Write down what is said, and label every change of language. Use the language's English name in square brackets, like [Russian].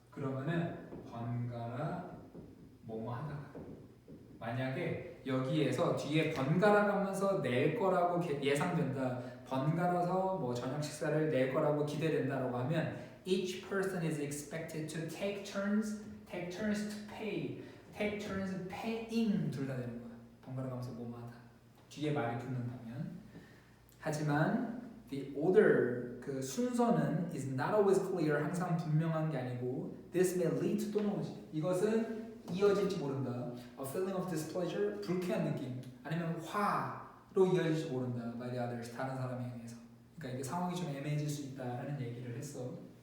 [Korean] 그러면은 번갈아 뭐뭐 하다가 만약에 여기에서 뒤에 번갈아 가면서 낼 거라고 예상된다. 번갈아서 뭐 저녁 식사를 낼 거라고 기대된다라고 하면 [English] each person is expected to take turns to pay, take turns paying [Korean] 둘 다 되는 거야. 번갈아 가면서 뭐뭐 하다. 뒤에 말이 붙는다면. [English] 하지만 the order [Korean] 그 순서는 [English] is not always clear [Korean] 항상 분명한 게 아니고 [English] this may lead to [Korean] 또 나오지. 이것은 이어질지 모른다. [English] A feeling of displeasure [Korean] 불쾌한 느낌 아니면 화로 이어질지 모른다. [English] by the others [Korean] 다른 사람에 의해서. 그러니까 이게 상황이 좀 애매해질 수 있다라는 얘기를 했어.